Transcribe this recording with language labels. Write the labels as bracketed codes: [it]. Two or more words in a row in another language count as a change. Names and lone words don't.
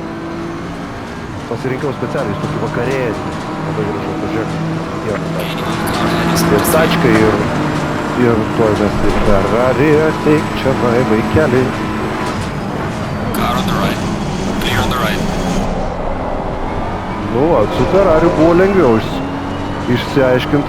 [lt] Pasirinkau specialiai tokį vakarėjantį. Labai gražu, pažiūrėk. Ir tačkai, ir tuoj mes į Ferrari ateik čia, vaikeli. [en] Car on the right. Clear on the right. [lt] Nu, su Ferrari buvo lengviau išsiaiškinta.